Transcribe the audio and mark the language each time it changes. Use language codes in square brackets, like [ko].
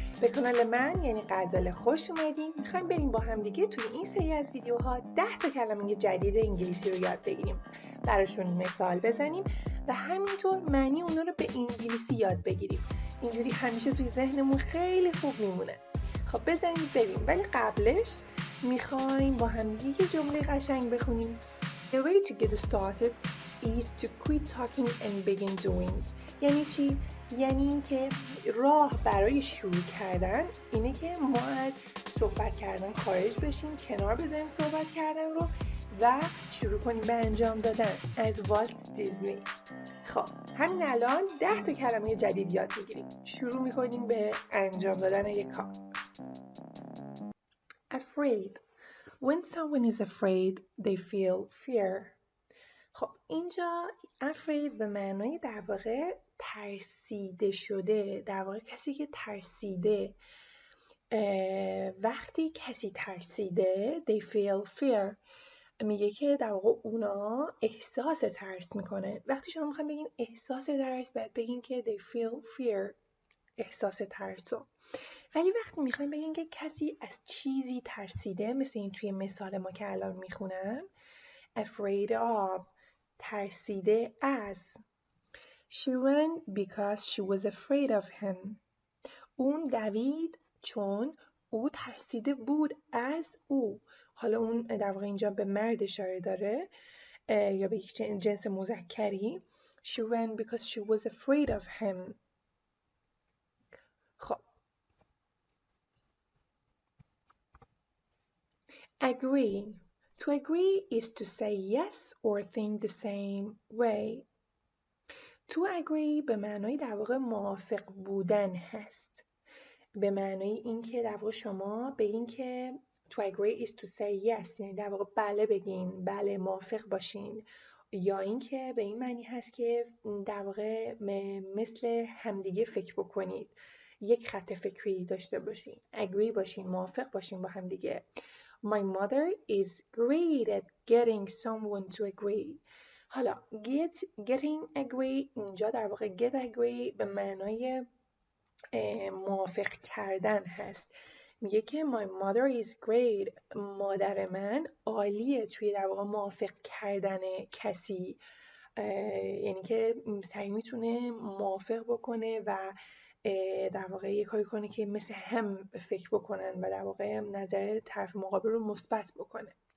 [fa] به کانال من یعنی غزاله خوش اومدین. میخوایم بریم با هم دیگه توی این سری از ویدیوها 10 تا کلمه جدید انگلیسی رو یاد بگیریم، براشون مثال بزنیم و همینطور معنی اونا رو به انگلیسی یاد بگیریم. اینجوری همیشه توی ذهنمون خیلی خوب میمونه. خب بزنید بریم، ولی قبلش میخوایم با هم دیگه یه جمله قشنگ بخونیم. [en] The way to get started is to quit talking and begin doing. [fa] یعنی چی؟ یعنی اینکه راه برای شروع کردن اینه که ما از صحبت کردن خارج بشیم، کنار بذاریم صحبت کردن رو و شروع کنیم به انجام دادن. از والت دیزنی. خب همین الان 10 تا کلمه جدید یاد میگیریم. شروع میکنیم به انجام دادن یک کار. [en] Afraid. When someone is afraid, they feel fear. [fa] خب اینجا afraid به معنای در واقع ترسیده شده، در واقع کسی که ترسیده. وقتی کسی ترسیده [en] they feel fear، [fa] میگه که در واقع اونا احساس ترس میکنه. وقتی شما میخواین بگین احساس ترس باید بگین که [en] they feel fear، [fa] احساس ترسو. ولی وقتی میخوایم بگین که کسی از چیزی ترسیده، مثل این توی مثال ما که الان میخونم afraid of، ترسیده از. [en] She ran because she was afraid of him. [fa] اون دوید چون او ترسیده بود از او. حالا اون در واقع اینجا به مرد اشاره داره یا به یک جنس مذکری. [en] She ran because she was afraid of him. [fa] خب agree. [en] To agree is to say yes or think the same way. [fa] To agree به معنای در واقع موافق بودن هست. به معنای اینکه در واقع شما به این که [en] to agree is to say yes، [fa] یعنی در واقع بله بگین، بله موافق باشین، یا اینکه به این معنی هست که در واقع مثل همدیگه فکر بکنید، یک خط فکری داشته باشین، agree باشین، موافق باشین با همدیگه. [en] My mother is great at getting someone to agree. [fa] حالا getting agree اینجا در واقع get agree به معنای موافق کردن هست. میگه که [en] my mother is great، [fa] مادر من عالیه توی در واقع موافق کردن کسی، یعنی که سعی میتونه موافق بکنه و در واقع یه کاری کنه که مثل هم فکر بکنن و در واقع نظر طرف مقابل رو مثبت بکنه.